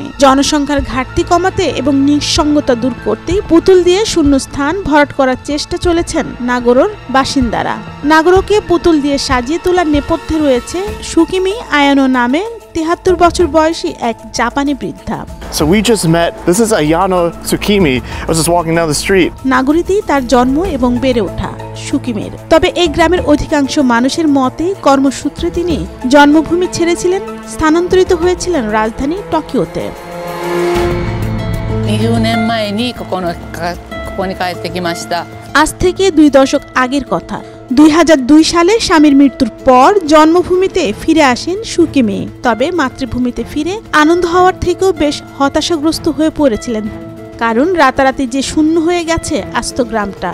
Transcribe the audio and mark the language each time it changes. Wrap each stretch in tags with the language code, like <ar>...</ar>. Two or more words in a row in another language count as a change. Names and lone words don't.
<bn>জনসংখ্যার ঘাটতি কমাতে এবং নিঃসঙ্গতা দূর করতেই পুতুল দিয়ে শূন্যস্থান ভরাট করার চেষ্টা চলেছেন নাগোরোর বাসিন্দারা। নাগোরোকে পুতুল দিয়ে সাজিয়ে তোলার নেপথ্যে রয়েছে সুকিমি আয়ানো নামে 73 বছর বয়সী এক জাপানি বৃদ্ধা।</bn> <en>So we just met. This is Ayano Tsukimi. I was just walking down the street.</en> <bn>নাগোরিতেই তার জন্ম এবং বেড়ে ওঠা সুকিমের। তবে এই গ্রামের অধিকাংশ মানুষের মতে কর্মসূত্রে তিনি জন্মভূমি ছেড়েছিলেন, স্থানান্তরিত হয়েছিলেন রাজধানী টোকিওতে।</bn> <ja>20 年前にここに帰ってきました。</ja> <bn>আজ থেকে 2 দশক আগের কথা। 2002 সালে স্বামীর মৃত্যুর পর জন্মভূমিতে ফিরে আসেন সুকিমি। তবে মাতৃভূমিতে ফিরে আনন্দ হওয়ার থেকেও বেশ হতাশাগ্রস্ত হয়ে পড়েছিলেন, কারণ রাতারাতি যে শূন্য হয়ে গেছে আস্ত গ্রামটা।</bn>